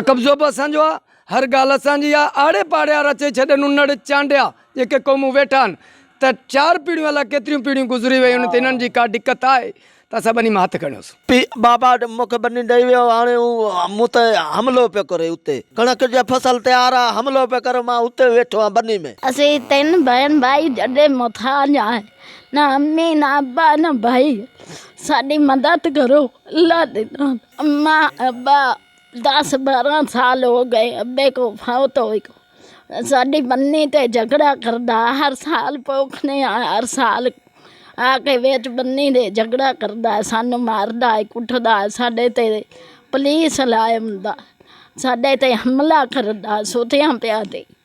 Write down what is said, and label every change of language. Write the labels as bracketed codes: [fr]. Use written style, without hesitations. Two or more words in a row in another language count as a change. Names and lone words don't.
[sd] कब्ज़ो बि असांजो आहे, हर ॻाल्हि असांजी आहे। आड़े पाड़े वारा चई छॾनि उनड़ चांडिया जेके क़ौमूं वेठा आहिनि त 4 पीढ़ियूं अलाए केतिरियूं पीढ़ियूं गुज़री वियूं आहिनि, त हिननि जी का दिक़त आहे त असां ॿनी मां हथ खणियोसीं। बाबा मूंखे बनी ॾेई वियो, हाणे मूं ते हमिलो पियो करे, उते कणक जा फसल तयारु आहे, हमिलो पियो करे, मां उते वेठो आहियां बनी में। [pa] ਅਸੀਂ 3 ਭੈਣ ਭਾਈ ਜੱਡੇ ਮੁਹਤਾਜ ਆ, ਨਾ ਅੰਮੀ ਨਾ ਅੱਬਾ ਨਾ ਭਾਈ, ਸਾਡੀ ਮਦਦ ਕਰੋ ਅੱਲਾ ਦੇ ਨਾਮ। ਅੰਮਾ ਅੱਬਾ 10-12 ਸਾਲ ਹੋ ਗਏ ਅੱਬੇ ਕੋ ਫੌਤ ਹੋਏ ਕੋ, ਸਾਡੀ ਬੰਨੀ ਤੇ ਝਗੜਾ ਕਰਦਾ, ਹਰ ਸਾਲ ਪੋਖਨੇ ਆ, ਹਰ ਸਾਲ ਆ ਕੇ ਵਿੱਚ ਬੰਨੀ ਦੇ ਝਗੜਾ ਕਰਦਾ, ਸਾਨੂੰ ਮਾਰਦਾ ਹੈ, ਕੁੱਟਦਾ ਹੈ, ਸਾਡੇ ਤੇ ਪੁਲਿਸ ਲਾਇਆ ਹੁੰਦਾ, ਸਾਡੇ ਤੇ ਹਮਲਾ ਕਰਦਾ ਸੁੱਤਿਆਂ ਪਿਆ ਤੇ।